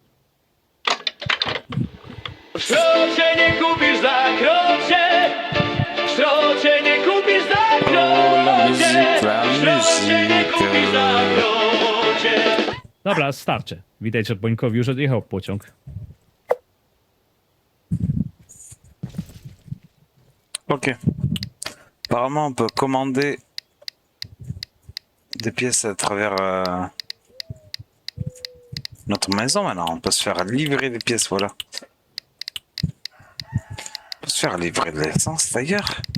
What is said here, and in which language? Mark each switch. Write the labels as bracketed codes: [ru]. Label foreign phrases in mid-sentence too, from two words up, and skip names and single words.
[pl] W szrocie nie kupisz za krocie. W szrocie nie kupisz za krocie. W szrocie nie kupisz za krocie. Dobra, starczy. Widać, że Bońkowi już odjechał pociąg. Ok. [fr] Apparemment on peut commander des pièces à travers notre maison maintenant. On peut se faire livrer des pièces, voilà. On peut se faire livrer de l'essence d'ailleurs.